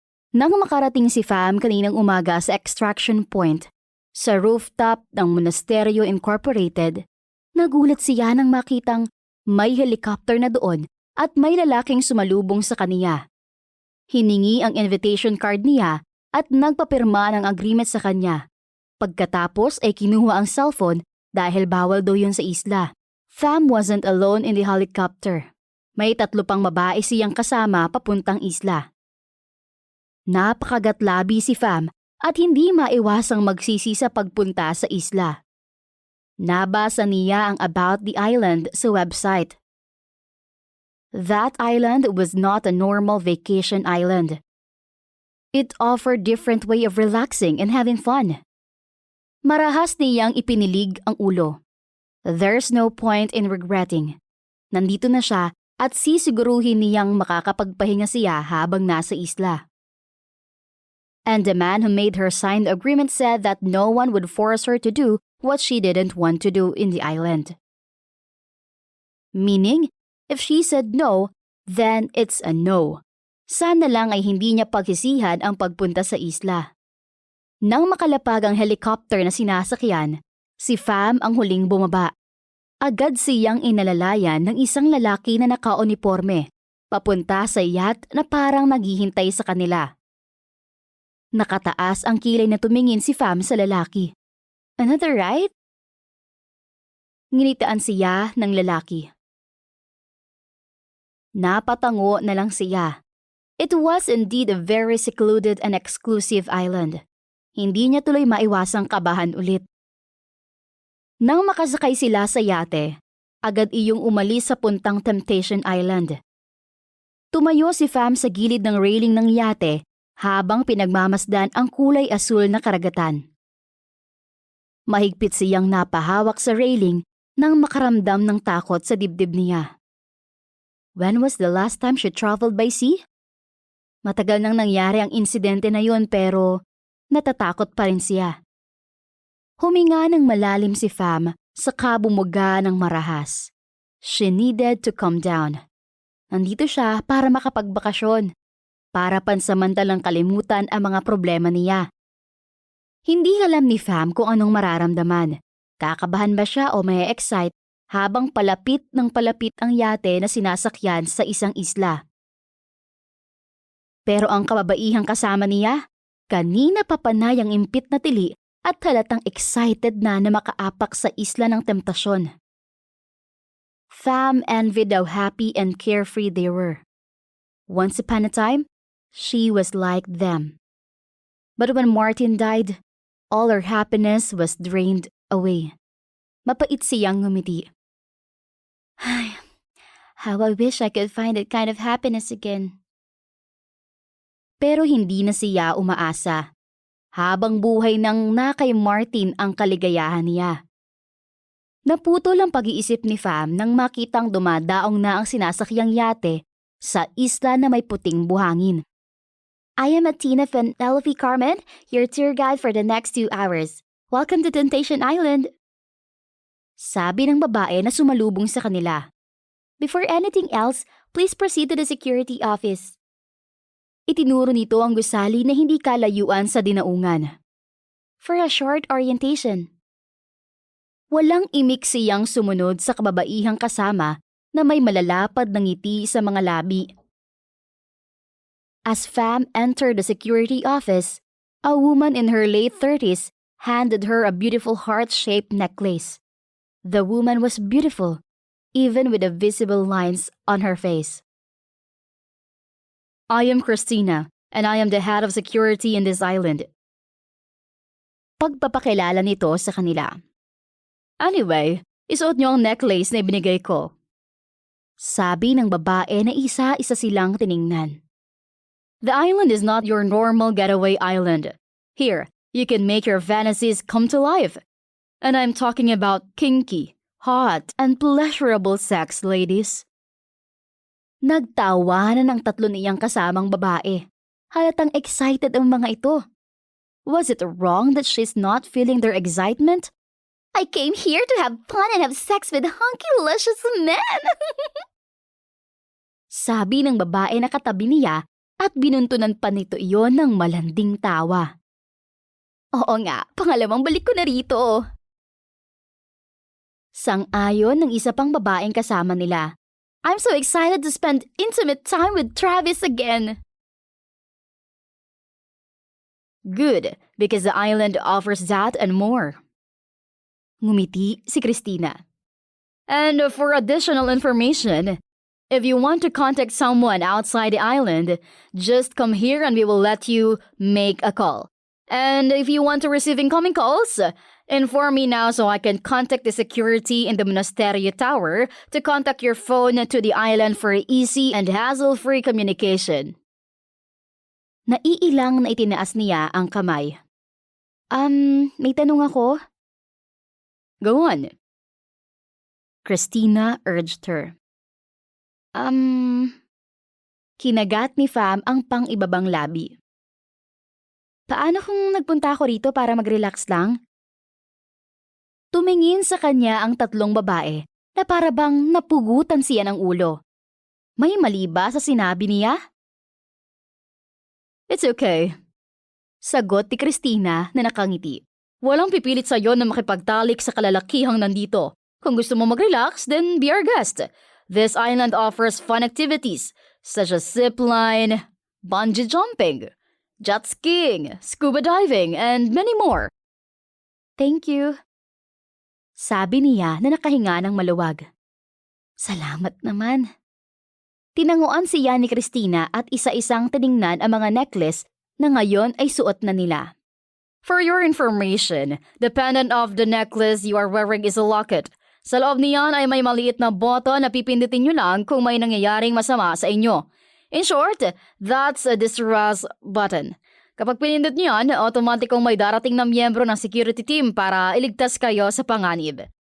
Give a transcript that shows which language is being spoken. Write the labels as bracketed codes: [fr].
[tl] Nang makarating si Fam kaninang umaga sa extraction point, sa rooftop ng Monasterio Incorporated, nagulat siya nang makitang may helicopter na doon at may lalaking sumalubong sa kaniya. Hiningi ang invitation card niya at nagpapirma ng agreement sa kanya. Pagkatapos ay kinuha ang cellphone dahil bawal daw yun sa isla. [en] Fam wasn't alone in the helicopter. [tl] May 3 pang babae siyang kasama papuntang isla. Napakagatlabi si Fam at hindi maiwasang magsisi sa pagpunta sa isla. Nabasa niya ang About the Island sa website. [en] That island was not a normal vacation island. It offered different way of relaxing and having fun. [tl] Marahas niyang ipinilig ang ulo. [en] There's no point in regretting. [tl] Nandito na siya at sisiguruhin niyang makakapagpahinga siya habang nasa isla. [en] And the man who made her sign the agreement said that no one would force her to do what she didn't want to do in the island. Meaning, If she said no, then it's a no. [tl] Sana lang ay hindi niya pagsisihan ang pagpunta sa isla. Nang makalapag ang helicopter na sinasakyan, si Pham ang huling bumaba. Agad siyang inalalayan ng isang lalaki na nakauniporme, papunta sa yacht na parang naghihintay sa kanila. Nakataas ang kilay na tumingin si Pham sa lalaki. [en] Another ride? [tl] Nginitaan siya ng lalaki. Napatango na lang siya. [en] It was indeed a very secluded and exclusive island. [tl] Hindi niya tuloy maiwasang kabahan ulit. Nang makasakay sila sa yate, agad iyong umalis sa puntang Temptation Island. Tumayo si Pham sa gilid ng railing ng yate habang pinagmamasdan ang kulay asul na karagatan. Mahigpit siyang napahawak sa railing nang makaramdam ng takot sa dibdib niya. [en] When was the last time she traveled by sea? [tl] Matagal nang nangyari ang insidente na yun pero natatakot pa rin siya. Huminga ng malalim si Pham saka bumuga ng marahas. [en] She needed to calm down. [tl] Nandito siya para makapagbakasyon, para pansamantalang kalimutan ang mga problema niya. Hindi alam ni Pham kung anong mararamdaman. Kakabahan ba siya o may excite habang palapit ng palapit ang yate na sinasakyan sa isang isla. Pero ang kababaihang kasama niya, kanina pa panay ang impit na tili at halatang excited na makaapak sa isla ng temptasyon. [en] Pham envied how happy and carefree they were. Once upon a time, she was like them. But when Martin died, all her happiness was drained away. [tl] Mapait siyang ngumiti. Ay, [en] how I wish I could find that kind of happiness again. [tl] Pero hindi na siya umaasa. Habang buhay nang kay Martin ang kaligayahan niya. Naputol ang pag-iisip ni Pham nang makitang dumadaong na ang sinasakyang yate sa isla na may puting buhangin. [en] I am Atina from LV Carmen, your tour guide for the next 2 hours. Welcome to Temptation Island. [tl] Sabi ng babae na sumalubong sa kanila. [en] Before anything else, please proceed to the security office. [tl] Itinuro nito ang gusali na hindi kalayuan sa dinaungan. [en] For a short orientation. [tl] Walang imik siyang sumunod sa kababaihang kasama na may malalapad na ngiti sa mga labi. [en] As Pham entered the security office, a woman in her late 30s handed her a beautiful heart-shaped necklace. The woman was beautiful, even with the visible lines on her face. I am Christina, and I am the head of security in this island. [tl] Pagpapakilala nito sa kanila. Anyway, isuot niyo ang necklace na ibinigay ko. Sabi ng babae na isa-isa silang tiningnan. [en] The island is not your normal getaway island. Here, you can make your fantasies come to life. And I'm talking about kinky, hot, and pleasurable sex, ladies. [tl] Nagtawanan ng tatlo niyang kasamang babae. Halatang excited ang mga ito. [en] Was it wrong that she's not feeling their excitement? I came here to have fun and have sex with hunky luscious men. [tl] Sabi ng babae na katabi niya at binuntunan pa nito iyon ng malanding tawa. Oo nga, pangalawang balik ko na rito. Sang-ayon ng isa pang babaeng kasama nila. [en] I'm so excited to spend intimate time with Travis again. Good, because the island offers that and more. [tl] Ngumiti si Christina. [en] And for additional information, if you want to contact someone outside the island, just come here and we will let you make a call. And if you want to receive incoming calls, inform me now so I can contact the security in the Monasterio Tower to contact your phone to the island for easy and hassle-free communication. [tl] Naiilang na itinaas niya ang kamay. May tanong ako? [en] Go on. Christina urged her. [tl] Kinagat ni Pham ang pang-ibabang labi. Paano kung nagpunta ako rito para mag-relax lang? Tumingin sa kanya ang tatlong babae na para bang napugutan siya ng ulo. May mali ba sa sinabi niya? [en] It's okay. [tl] Sagot ni Christina na nakangiti. Walang pipilit sa'yo na makipagtalik sa kalalakihang nandito. Kung gusto mo mag-relax, [en] then be our guest. This island offers fun activities such as zipline, bungee jumping, jet skiing, scuba diving, and many more. Thank you. [tl] Sabi niya na nakahinga ng maluwag. Salamat naman. Tinanguan siya ni Christina at isa-isang tiningnan ang mga necklace na ngayon ay suot na nila. [en] For your information, the pendant of the necklace you are wearing is a locket. [tl] Sa loob niyan ay may maliit na button na pipindutin nyo lang kung may nangyayaring masama sa inyo. [en] In short, that's a distress button. [tl] Kapag pinindot nyo yan, automatikong may darating na miyembro ng security team para iligtas kayo sa panganib.